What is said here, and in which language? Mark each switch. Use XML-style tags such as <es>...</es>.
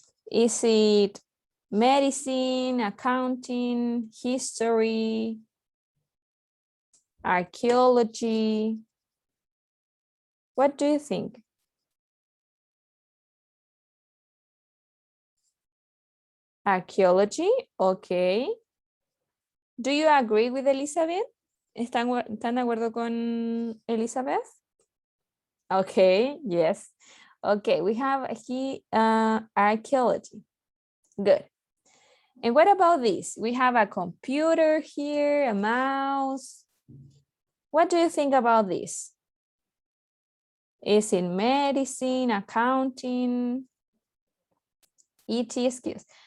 <en>Is it medicine, accounting, history, archaeology? What do you think? Archaeology, okay. Do you agree with Elizabeth?</en> <es>¿Están de acuerdo con Elizabeth?</es> <en>Okay, yes. Okay, we have here archaeology. Good. And what about this? We have a computer here, a mouse. What do you think about this? Is it medicine, accounting, ET skills?</en>